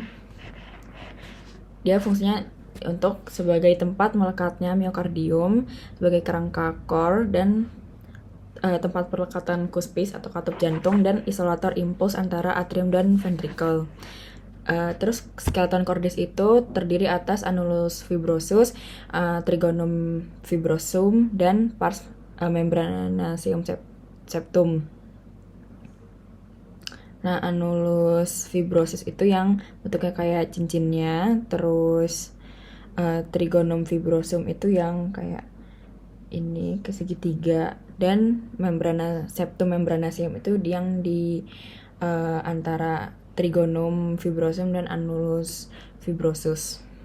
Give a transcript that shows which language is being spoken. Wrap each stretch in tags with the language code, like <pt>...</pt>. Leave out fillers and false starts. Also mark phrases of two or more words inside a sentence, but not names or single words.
<id>Dia fungsinya untuk sebagai tempat melekatnya miokardium, sebagai kerangka core, dan tempat perlekatan cuspis atau katup jantung, dan isolator impuls antara atrium dan ventricle. Terus</id> <la>skeleton cordis</la> <id>itu terdiri atas</id> <la>annulus fibrosus, trigonum fibrosum,</la> <id>dan</id> <la>pars membranaceum septum.</la> <id>Nah,</id> <la>annulus fibrosus</la> <id>itu yang bentuknya kayak cincinnya, terus</id> <la>trigonum fibrosum</la> <id>itu yang kayak ini ke segitiga, dan</id> <la>septum membranaceum</la> <id>itu yang di antara</id> <la>trigonum fibrosum</la> <id>dan</id> <la>annulus fibrosus.</la>